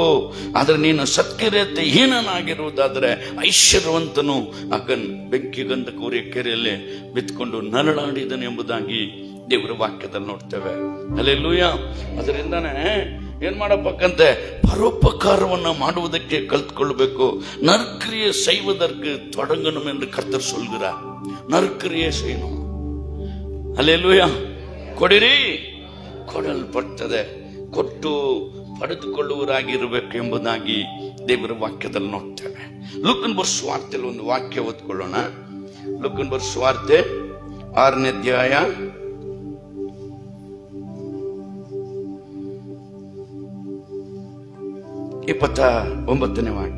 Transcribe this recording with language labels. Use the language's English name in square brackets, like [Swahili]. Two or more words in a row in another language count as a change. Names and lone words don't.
[Kannada] ಆದ್ರೆ ನೀನು ಸತ್ಕ್ರಿಯತೆ ಹೀನನಾಗಿರುವುದಾದ್ರೆ ಐಶ್ವರ್ಯವಂತನು ಅಗನ್ ಬೆಂಕಿ ಗಂಧಕ ಉರಿಯ ಕೆರೆಯಲ್ಲಿ ಬಿತ್ಕೊಂಡು ನರಳಾಡಿದನು ಎಂಬುದಾಗಿ ದೇವರ ವಾಕ್ಯದಲ್ಲಿ ನೋಡ್ತೇವೆ. ಹಲ್ಲೆಲೂಯ. ಅದರಿಂದಾನೆ ಏನ್ ಮಾಡಬೇಕಂತೆ? ಪರೋಪಕಾರವನ್ನ ಮಾಡುವುದಕ್ಕೆ ಕಲ್ತ್ಕೊಳ್ಬೇಕು. [Tamil] நற்கிரியை செய்வதற்கு தொடங்கணும் என்று கர்த்தர் சொல்கிறார். நற்கிரியை செய்யணும். ஹல்லேலூயா. [Kannada] ಕೊಡಿರಿ, ಕೊಡಲ್ಪಡ್ತದೆ. ಕೊಟ್ಟು ಪಡೆದುಕೊಳ್ಳುವರಾಗಿರಬೇಕು ಎಂಬುದಾಗಿ ದೇವರ ವಾಕ್ಯದಲ್ಲಿ ನೋಡ್ತೇವೆ. ಲೂಕನ್ ಬರೆದ ಸುವಾರ್ತೆಯಲ್ಲಿ ಒಂದು ವಾಕ್ಯ ಓದ್ಕೊಳ್ಳೋಣ. ಲೂಕನ್ ಬರೆದ ಸುವಾರ್ತೆ 6ನೇ ಅಧ್ಯಾಯ 29ನೇ ವಾಕ್ಯ.